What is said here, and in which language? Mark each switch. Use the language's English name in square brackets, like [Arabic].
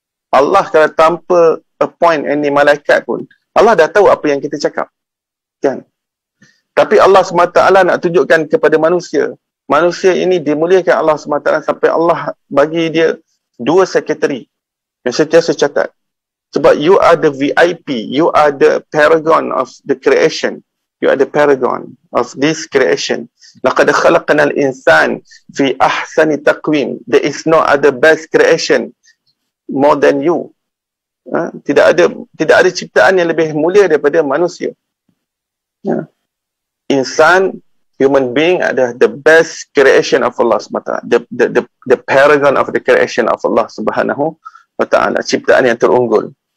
[Malay] Allah kalau tanpa appoint any malaikat pun, Allah dah tahu apa yang kita cakap. Kan? Tapi Allah SWT nak tunjukkan kepada manusia. Manusia ini dimuliakan Allah SWT sampai Allah bagi dia 2 sekretari yang sentiasa catat. [English] Sebab you are the VIP, you are the paragon of the creation. You are the paragon of this creation. Laqad khalaqnal insan fi ahsani taqwim. There is no other best creation more than you. [Malay] Tidak ada ciptaan yang lebih mulia daripada manusia. [English] Insan, human being adalah the best creation of Allah SWT. The paragon of the creation of Allah Subhanahu wa ta'ala. [Malay] Ciptaan yang terunggul.